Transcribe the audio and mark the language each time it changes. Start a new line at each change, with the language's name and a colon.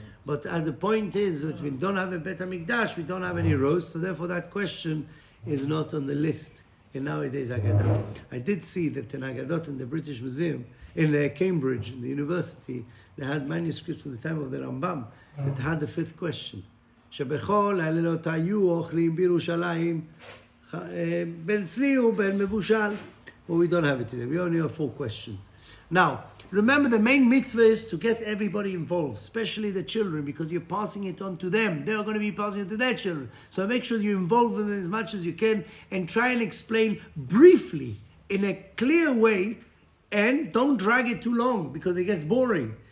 English: But the point is that we don't have a Beit HaMikdash, we don't have any roast, so therefore that question is not on the list in nowadays Haggadah. I did see that in Haggadot in the British Museum, in Cambridge, in the university, they had manuscripts in the time of the Rambam that had the 5th question.
Hebrew: שבכל הלילות היו אוכלים בירושלים בין צלי ובין מבושל.
English: But we don't have it today. We only have 4 questions. Now, remember the main mitzvah is to get everybody involved, especially the children, because you're passing it on to them. They're going to be passing it to their children. So make sure you involve them as much as you can and try and explain briefly, in a clear way, and don't drag it too long because it gets boring.